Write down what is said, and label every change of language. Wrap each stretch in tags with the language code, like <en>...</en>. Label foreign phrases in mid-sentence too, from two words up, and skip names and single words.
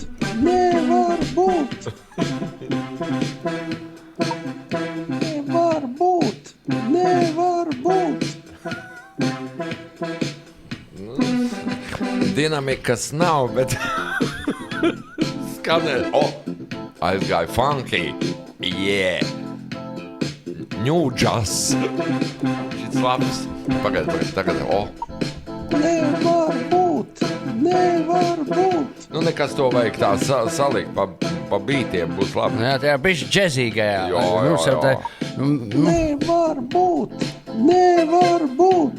<lv>Nevar būt! Nevar būt! Nevar būt! Dinamikas nav, bet skanē. Aizgāja</lv> <en>funky. Yeah. New jazz.</en> <lv>Šits labs. Pagaid, tagad. Nevar būt. Nevar būt. Nekas to vajag tā salikt pa bītiem būs labi. Jā, tajā bišķi džezīgajā. Jā. Nevar būt. Nevar būt.</lv>